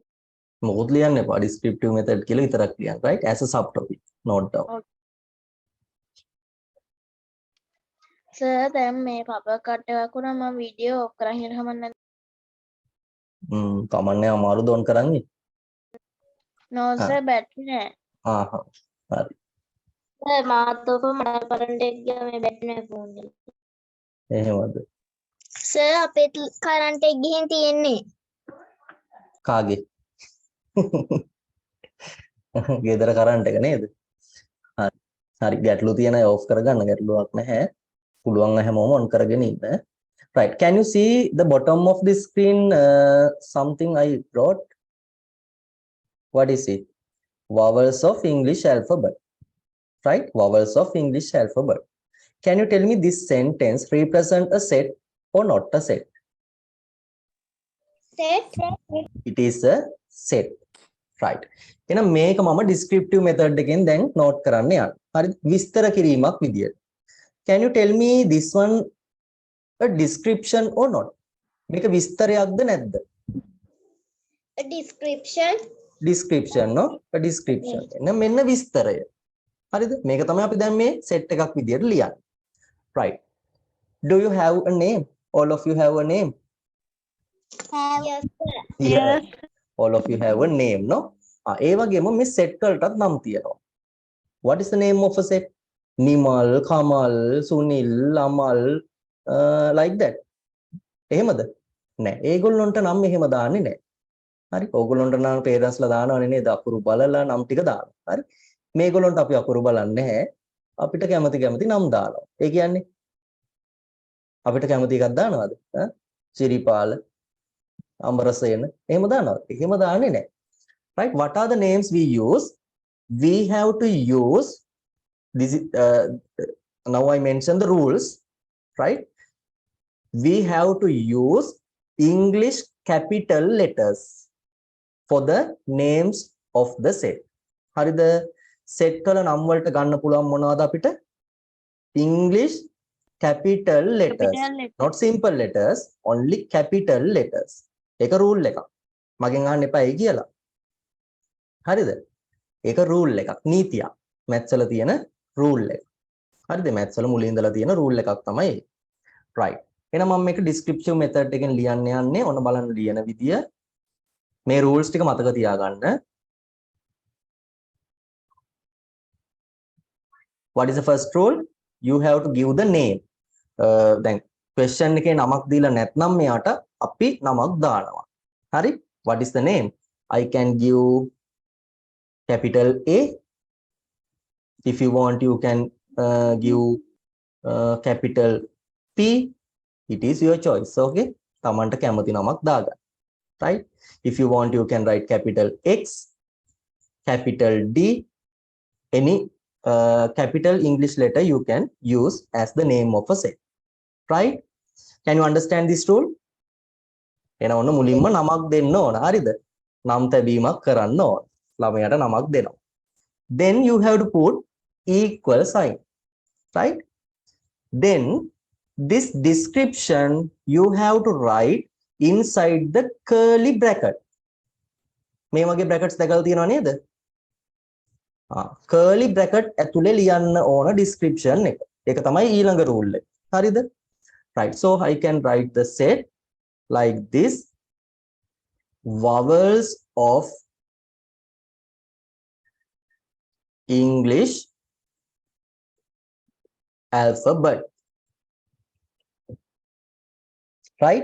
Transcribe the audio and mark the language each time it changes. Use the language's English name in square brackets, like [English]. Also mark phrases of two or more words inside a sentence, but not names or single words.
[Sinhala] මොකද ලියන්න එපා, [English] descriptive method [Sinhala] කියලා විතරක් ලියන්න, [English] right? As a subtopic, note down. [Sinhala] සර් දැන් මේ [English] power cut [Sinhala] එකක් වුණා මම [English] video off [Sinhala] කරන් ඉන්න කමන්නේ. කමන්නේ අමාරුද on කරන්නේ? [English] no sir [Sinhala] බැටරි නෑ. හරි. සර් මාත් ඔක මට කරන්ට් එක ගියා මේ බැටරි නැහැ ෆෝන් එකේ. එහෙමද? සර් අපේ කරන්ට් එක ගිහින් තියෙන්නේ. කාගේ? ගෙදර කරන්ට් එක නේද? හරි. හරි, ගැටලු තියෙන අය off කරගන්න, ගැටලුවක් නැහැ. පුළුවන් හැමෝම on කරගෙන ඉන්න. [English] Right, can you see the bottom of the screen, something I wrote? What is it? Vowels of English alphabet. Right, vowels of English alphabet. Can you tell me this sentence represent a set or not a set? Set. It is a set. Right. [Sinhala] එහෙනම් මේක මම [English] descriptive method [Sinhala] එකෙන් දැන් note කරන්න යන්න. හරි, විස්තර කිරීමක් විදියට. [English] Can you tell me this one a description or not? [Sinhala] මේක විස්තරයක්ද නැද්ද? [English] A description. Description, no? A description. [Sinhala] එහෙනම් මෙන්න විස්තරය. හරිද? මේක තමයි අපි දැන් මේ set එකක් විදියට ලියන්නේ. [English] Right. Do you have a name? All of you have a name? Yes, sir. Yes. All of you have a name, no? [Sinhala] ඒ වගේම මේ set වලටත් නම් තියෙනවා. [English] What is the name of a set? Nimal, Kamal, Sunil, Amal, like that. [Sinhala] එහෙමද? නෑ. ඒගොල්ලොන්ට නම් එහෙම දාන්නේ නෑ. හරි. ඕගොල්ලොන්ට නම් parents ලා දානවනේ නේද? අකුරු බලලා නම් ටික දානවා. හරි. මේගොල්ලොන්ට අපි අකුරු බලන්නේ නැහැ. අපිට කැමති නම් දානවා. ඒ කියන්නේ අපිට කැමති එකක් දානවද? සිරිපාල, අමරසේන එහෙම දානවද? එහෙම දාන්නේ නැහැ. [English] Right? What are the names we use? We have to use this. Now I mentioned the rules, right? We have to use English capital letters for the names of the set. [Sinhala] හරිද? set වල නම් වලට ගන්න පුළුවන් මොනවද අපිට? [English] English capital letters. Not simple letters, only capital letters. [Sinhala] ඒක rule එකක්. මගෙන් අහන්න එපා ඒ කියලා. හරිද? ඒක rule එකක්, නීතියක්. maths වල තියෙන rule එක. හරිද? maths වල මුලින් ඉඳලා තියෙන rule එකක් තමයි. right. එහෙනම් මම මේක [English] descriptive method [Sinhala] එකෙන් ලියන්න යන්නේ. ඔන්න බලන්න ලියන විදිය. මේ rules ටික මතක තියාගන්න. [English] What is the first rule? You have to give the name. [Sinhala] දැන් question එකේ නමක් දීලා නැත්නම් මෙයාට අපි නමක් දානවා. හරි? [English] What is the name? I can give capital A. If you want, you can give capital P. It is your choice. [Sinhala] Okay? තමන්ට කැමති නමක් දාගන්න. [English] Right? If you want, you can write capital X, capital D, any capital English letter you can use as the name of a set. Right? Can you understand this rule? [Sinhala] එන ඔන්න මුලින්ම නමක් දෙන්න ඕන. හරිද? නම් තැබීමක් කරන්න ඕන. ළමයාට නමක් දෙනවා. [English] Then you have to put equal sign. Right? Then this description you have to write inside the curly bracket. [Sinhala] මේ වගේ brackets දැකලා තියෙනව නේද? [English] curly bracket [Sinhala] ඇතුලේ ලියන්න ඕන description එක. ඒක තමයි ඊළඟ rule එක. හරිද? [English] Right. So I can write the set like this. Vowels of English alphabet. Right?